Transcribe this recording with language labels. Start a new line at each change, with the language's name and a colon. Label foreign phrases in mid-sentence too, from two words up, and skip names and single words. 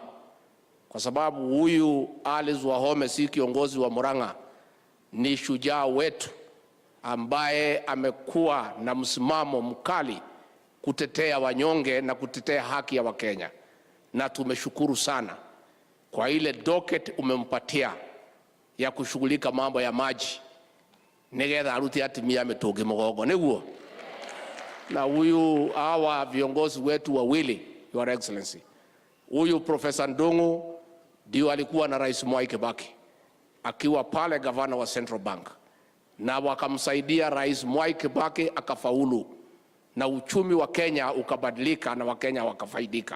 Swahili: kwa sababu huyu Alice Wahome si kiongozi wa Murang'a, ni shujaa wetu ambaye amekuwa na msimamo mkali kutetea wanyonge na kutetea haki ya Wakenya, na tumeshukuru sana kwa ile docket umempatia ya kushughulika mambo ya maji
Kikuyu: nigetha aruti atimia mitugi mugongo niguo.
Swahili: Na huyu hawa viongozi wetu wawili,
English: Your Excellency,
Swahili: huyu Profesa Ndung'u ndio alikuwa na Rais Mwai Kibaki akiwa pale gavana wa Central Bank, na wakamsaidia Rais Mwai Kibaki akafaulu, na uchumi wa Kenya ukabadilika na Wakenya wakafaidika.